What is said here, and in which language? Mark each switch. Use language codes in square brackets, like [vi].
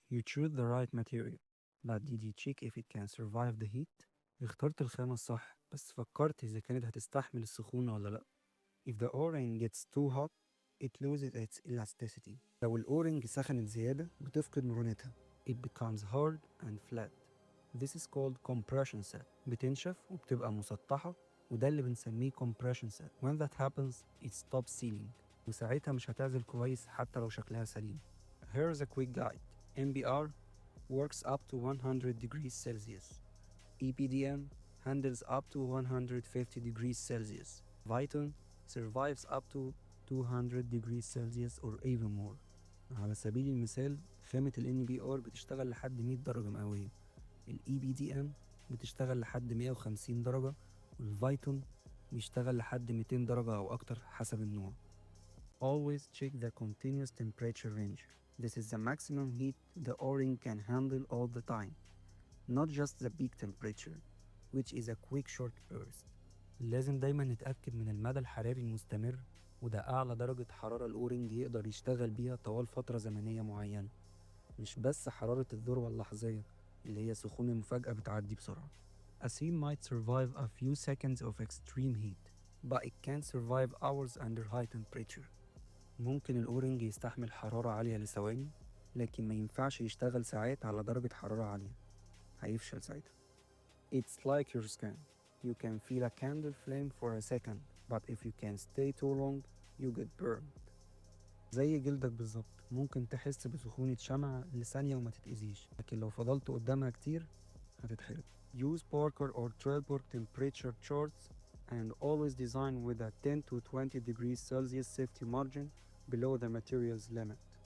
[en] You choose the right material, but did you check if it can survive the heat? [ar] اخترت الخامة الصح، بس فكرت إذا كانت هتستحمل السخونة ولا لأ. [en] If the O-ring gets too hot, it loses its elasticity. [ar] لو الأورنج سخنت زيادة بتفقد مرونتها. [en] It becomes hard and flat. This is called compression set. [ar] بتنشف وبتبقى مسطحة، وده اللي بنسميه compression set. [en] When that happens, it stops sealing. [ar] وساعتها مش هتعزل كويس حتى لو شكلها سليم. [en] Here's a quick guide. MBR works up to 100 degrees Celsius. EPDM handles up to 150 degrees Celsius. Viton survives up to 200 degrees Celsius or even more. [ar] على سبيل المثال خامة ال NBR بتشتغل لحد 100 درجة مئوية، ال EPDM بتشتغل لحد 150 درجة، والفيتون بيشتغل لحد 200 درجة أو أكتر حسب النوع. [en] Always check the continuous temperature range. This is the maximum heat the O-ring can handle all the time, not just the peak temperature, which is a quick short burst. [ar] لازم دايما نتأكد من المدى الحراري المستمر، وده أعلى درجة حرارة الأورنج يقدر يشتغل بيها طوال فترة زمنية معينة، مش بس حرارة الذروة اللحظية اللي هي سخونة مفاجأة بتعدي بسرعة. [en] A seam might survive a few seconds of extreme heat, but it can't survive hours under high temperature. [ar] ممكن الأورنج يستحمل حرارة عالية لثواني، لكن ما ينفعش يشتغل ساعات على درجة حرارة عالية، هيفشل ساعتها. [en] It's like your skin. You can feel a candle flame for a second, but if you can stay too long, you get burned. [ar] زي جلدك بالظبط، ممكن تحس بسخونة شمعة لثانية وما تتأذيش، لكن لو فضلت قدامها كتير هتتحرق. [en] Use Parker or Trelleborg temperature charts and always design with a 10 to 20 degrees Celsius safety margin below the material's limit.